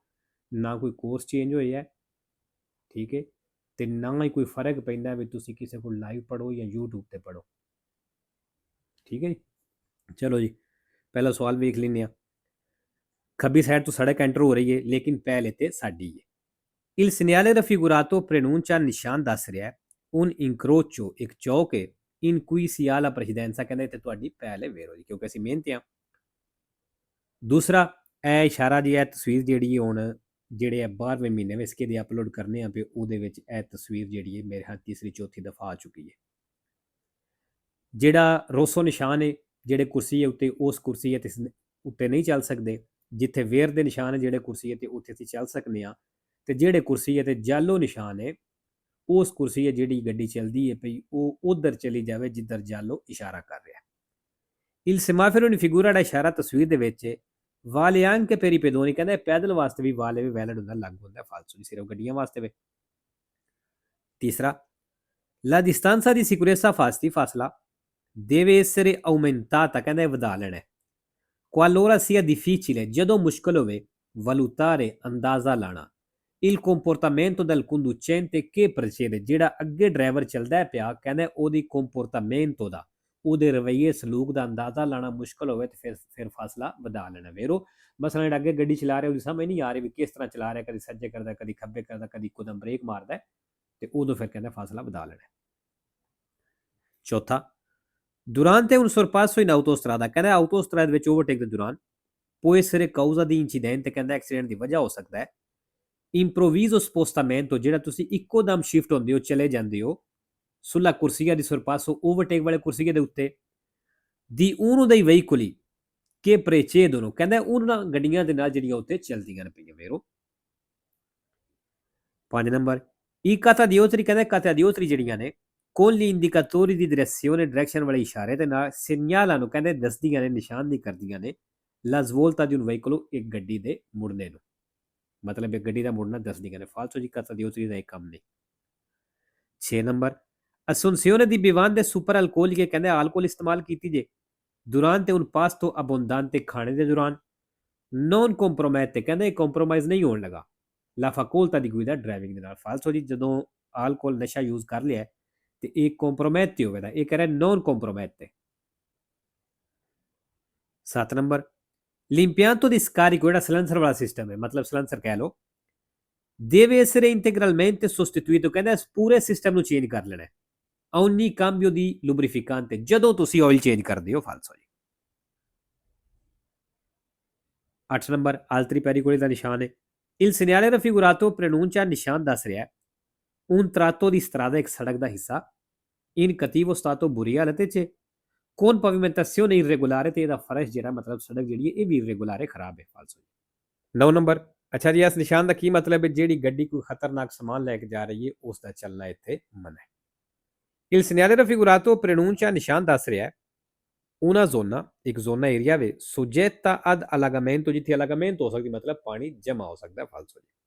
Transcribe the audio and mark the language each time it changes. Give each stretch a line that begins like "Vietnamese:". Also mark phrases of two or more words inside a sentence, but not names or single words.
Punjabi: ਨਾ ਕੋਈ ਕੋਰਸ ਚੇਂਜ ਹੋਇਆ, ਠੀਕ ਹੈ, ਤੇ ਨਾ ਹੀ ਕੋਈ ਫਰਕ ਪੈਂਦਾ ਵੀ ਤੁਸੀਂ ਕਿਸੇ ਕੋਲ ਲਾਈਵ ਪੜ੍ਹੋ ਜਾਂ YouTube ਤੇ ਪੜ੍ਹੋ। ਠੀਕ ਹੈ ਜੀ, ਚਲੋ ਜੀ ਪਹਿਲਾ ਸਵਾਲ ਵੇਖ ਲੈਂਦੇ ਹਾਂ। ਖੱਬੀ ਸਾਈਡ ਤੋਂ ਸੜਕ ਐਂਟਰ ਹੋ ਰਹੀ ਹੈ ਲੇਕਿਨ ਪਹਿਲੇ ਤੇ ਸਾਡੀ ਹੈ।
Italian: Il segnale raffigurato preannuncia il
Punjabi: ਨਿਸ਼ਾਨ ਦੱਸ ਰਿਹਾ
Italian: un incrocio
Punjabi: ਇੱਕ ਚੌਕ ਹੈ
Italian: in cui si ha la precedenza,
Punjabi: ਕਹਿੰਦੇ ਇੱਥੇ ਤੁਹਾਡੀ ਪਹਿਲੇ ਵੇਰੋ ਜੀ ਕਿਉਂਕਿ ਅਸੀਂ ਮਿਹਨਤੀ ਹਾਂ। ਦੂਸਰਾ ਇਹ ਇਸ਼ਾਰਾ ਜੀ, ਇਹ ਤਸਵੀਰ ਜਿਹੜੀ ਹੈ ਹੁਣ ਜਿਹੜੇ 12ਵੇਂ ਮਹੀਨੇ ਵਿੱਚ SK ਦੇ ਅਪਲੋਡ ਕਰਨੇ ਆ ਪਏ ਉਹਦੇ ਵਿੱਚ ਇਹ ਤਸਵੀਰ ਜਿਹੜੀ ਹੈ ਮੇਰੇ ਹੱਥ ਤੀਸਰੀ ਚੌਥੀ ਦਫਾ ਆ ਚੁੱਕੀ ਹੈ। ਜਿਹੜਾ ਰੋਸੋ ਨਿਸ਼ਾਨ ਹੈ ਜਿਹੜੇ ਕੁਰਸੀ ਹੈ ਉੱਤੇ, ਉਸ ਕੁਰਸੀ ਹੈ ਤੇ ਉੱਤੇ ਨਹੀਂ ਚੱਲ ਸਕਦੇ। ਜਿੱਥੇ ਵੇਰ ਦੇ ਨਿਸ਼ਾਨ ਹੈ ਜਿਹੜੇ ਕੁਰਸੀ ਹੈ ਤੇ ਉੱਥੇ ਅਸੀਂ ਚੱਲ ਸਕਦੇ ਹਾਂ। ਤੇ ਜਿਹੜੇ ਕੁਰਸੀ ਹੈ ਤੇ ਜਾਲੋ ਨਿਸ਼ਾਨ ਹੈ ਉਸ ਕੁਰਸੀ ਹੈ ਜਿਹੜੀ ਗੱਡੀ ਚੱਲਦੀ ਹੈ ਪਈ ਉਹ ਉਧਰ ਚਲੀ ਜਾਵੇ ਜਿੱਧਰ ਜਾਲੋ ਇਸ਼ਾਰਾ ਕਰ ਰਿਹਾ।
Italian: Il semaforo in figura
Punjabi: ਦਾ ਇਸ਼ਾਰਾ ਤਸਵੀਰ ਦੇ ਵਿੱਚ ਵਾਲੇ
Italian: anche per i pedoni,
Punjabi: ਕਹਿੰਦਾ ਪੈਦਲ ਵਾਸਤੇ ਵੀ ਵਾਲੇ ਵੀ ਵੈਲਿਡ ਹੁੰਦਾ, ਲਾਗੂ ਹੁੰਦਾ, ਫਾਲਸੋ ਸਿਰਫ ਗੱਡੀਆਂ ਵਾਸਤੇ ਵੇ।
Italian: ਤੀਸਰਾ la distanza di sicurezza ਫਾਸਲਾ deve essere aumentata,
Punjabi: ਕਹਿੰਦਾ ਵਧਾ ਲੈਣਾ।
Italian: qualora sia difficile,
Punjabi: ਜਦੋਂ ਮੁਸ਼ਕਲ ਹੋਵੇ, valutare ਅੰਦਾਜ਼ਾ ਲਾਣਾ।
Italian: il comportamento del conducente che precede,
Punjabi: ਜਿਹੜਾ ਅੱਗੇ ਡਰਾਈਵਰ ਚੱਲਦਾ ਪਿਆ ਕਹਿੰਦਾ ਉਹਦੀ comportamento ਦਾ, ਉਹਦੇ ਰਵੱਈਏ ਸਲੂਕ ਦਾ ਅੰਦਾਜ਼ਾ ਲਾਣਾ ਮੁਸ਼ਕਲ ਹੋਵੇ ਤੇ ਫਿਰ ਫਾਸਲਾ ਵਧਾ ਲੈਣਾ। ਵੇਰੋ ਮਸਲਾ ਜਿਹੜਾ ਅੱਗੇ ਗੱਡੀ ਚਲਾ ਰਿਹਾ ਉਹਦੀ ਸਮਝ ਨਹੀਂ ਆ ਰਹੀ ਵੀ ਕਿਸ ਤਰ੍ਹਾਂ ਚਲਾ ਰਿਹਾ, ਕਦੀ ਸੱਜੇ ਕਰਦਾ ਕਦੀ ਖੱਬੇ ਕਰਦਾ ਕਦੀ ਇੱਕਦਮ ਬ੍ਰੇਕ ਮਾਰਦਾ ਤੇ ਉਦੋਂ ਫਿਰ ਕਹਿੰਦਾ ਫਾਸਲਾ ਵਧਾ ਲੈਣਾ।
Italian: ਚੌਥਾ durante un sorpasso in autostrada,
Punjabi: ਕਹਿੰਦਾ ਆਟੋਸਟਰਾਦਾ ਵਿੱਚ ਓਵਰਟੇਕ ਦੇ ਦੌਰਾਨ
Italian: può essere causa di incidente,
Punjabi: ਕਹਿੰਦਾ ਐਕਸੀਡੈਂਟ ਦੀ ਵਜ੍ਹਾ ਹੋ ਸਕਦਾ ਹੈ।
Italian: improvviso spostamento,
Punjabi: ਜਿਹੜਾ ਤੁਸੀਂ ਇੱਕੋ ਦਮ ਸ਼ਿਫਟ ਹੁੰਦੇ ਹੋ, ਚਲੇ ਜਾਂਦੇ ਹੋ
Italian: sulla corsia di sorpasso,
Punjabi: ਓਵਰਟੇਕ ਵਾਲੇ ਕੁਰਸੀਏ ਦੇ ਉੱਤੇ,
Italian: di uno dei veicoli che precedono,
Punjabi: ਕਹਿੰਦਾ ਉਹਨਾਂ ਗੱਡੀਆਂ ਦੇ ਨਾਲ ਜਿਹੜੀਆਂ ਉੱਤੇ ਚੱਲਦੀਆਂ ਨੇ ਪਈਆਂ। ਵੇਰੋ 5 ਨੰਬਰ
Italian: i catadiotri, ਕਹਿੰਦਾ catadiotri
Punjabi: ਜਿਹੜੀਆਂ ਨੇ
Italian: con gli indicatori di direzione,
Punjabi: ਡਾਇਰੈਕਸ਼ਨ ਵਾਲੇ ਇਸ਼ਾਰੇ ਦੇ ਨਾਲ ਸਿਗਨਲਾਂ ਨੂੰ ਕਹਿੰਦੇ ਦੱਸਦੀਆਂ ਨੇ, ਨਿਸ਼ਾਨਦੀ ਕਰਦੀਆਂ ਨੇ
Italian: la svolta di un veicolo,
Punjabi: ਇੱਕ ਗੱਡੀ ਦੇ ਮੁੜਨੇ ਨੂੰ, ਮਤਲਬ ਇੱਕ ਗੱਡੀ ਦਾ ਮੁੜਨਾ ਦੱਸਦੀਆਂ ਨੇ। ਫਾਲਸੋ ਜੀ catadiotri ਦਾ ਇਹ ਕੰਮ ਨਹੀਂ। 6 ਨੰਬਰ
Italian: assunzione di bevande superalcoliche,
Punjabi: ਕਹਿੰਦੇ alcol ਇਸਤੇਮਾਲ ਕੀਤੀ ਜੇ
Italian: durante un pasto abbondante,
Punjabi: ਖਾਣੇ ਦੇ ਦੌਰਾਨ।
Italian: non compromette,
Punjabi: ਕਹਿੰਦੇ ਕੰਪਰੋਮਾਈਜ਼ ਨਹੀਂ ਹੋਣ ਲਗਾ
Italian: la facoltà di guida,
Punjabi: ਡਰਾਈਵਿੰਗ ਦੇ ਨਾਲ। ਫਾਲਸੋ ਜੀ ਜਦੋਂ ਆਲਕੋਹਲ ਨਸ਼ਾ ਯੂਜ਼ ਕਰ ਲਿਆ ਤੇ ਇਹ ਕੰਪਰੋਮੈਟ ਹੋਵੇਗਾ, ਇਹ ਕਹਿ ਰਿਹਾ
Italian: non compromette। 7 ਨੰਬਰ l'impianto di scarico,
Punjabi: ਜਿਹੜਾ ਸਲੈਂਸਰ ਵਾਲਾ ਸਿਸਟਮ ਹੈ, ਮਤਲਬ ਸਲੈਂਸਰ ਕਹਿ ਲਓ,
Italian: deve essere integralmente sostituito,
Punjabi: ਕਹਿੰਦਾ ਇਸ ਪੂਰੇ ਸਿਸਟਮ ਨੂੰ ਚੇਂਜ ਕਰ ਲੈਣਾ
Italian: ogni cambio di lubrificante,
Punjabi: ਜਦੋਂ ਤੁਸੀਂ ਆਇਲ ਚੇਂਜ ਕਰਦੇ ਹੋ। ਫਾਲਸੋ ਜੀ।
Italian: 8 ਨੰਬਰ altri pericoli
Punjabi: ਦਾ ਨਿਸ਼ਾਨ ਹੈ
Italian: il segnale raffigurato preannuncia,
Punjabi: ਨਿਸ਼ਾਨ ਦੱਸ ਰਿਹਾ
Italian: un tratto di strada,
Punjabi: ਇੱਕ ਸੜਕ ਦਾ ਹਿੱਸਾ
Italian: in cattivo stato,
Punjabi: ਬੁਰੀ ਹਾਲਤ ਵਿੱਚ
Italian: con pavimentazione irregolare,
Punjabi: ਤੇ ਇਹਦਾ ਫਰਸ਼ ਜਿਹੜਾ ਮਤਲਬ ਸੜਕ ਜਿਹੜੀ ਹੈ ਇਹ ਵੀ irregolare, ਖਰਾਬ ਹੈ। ਫਾਲਸੋ 9 ਨੰਬਰ ਅੱਛਾ ਜੀ, ਇਸ ਨਿਸ਼ਾਨ ਦਾ ਕੀ ਮਤਲਬ ਹੈ? ਜਿਹੜੀ ਗੱਡੀ ਕੋਈ ਖਤਰਨਾਕ ਸਮਾਨ ਲੈ ਕੇ ਜਾ ਰਹੀ ਹੈ ਉਸ ਦਾ ਚੱਲਣਾ ਇੱਥੇ ਮਨਾ ਹੈ।
Italian: il segnale raffigurato preannuncia,
Punjabi: ਨਿਸ਼ਾਨ ਦੱਸ ਰਿਹਾ
Italian: una zona,
Punjabi: ਇੱਕ ਜ਼ੋਨਾ ਏਰੀਆ ਵੇ
Italian: soggetta ad allagamento,
Punjabi: ਜਿੱਥੇ allagamento ਹੋ ਸਕਦੀ ਮਤਲਬ ਪਾਣੀ ਜਮਾ ਹੋ ਸਕਦਾ। ਫਾਲਸੋ ਜੀ।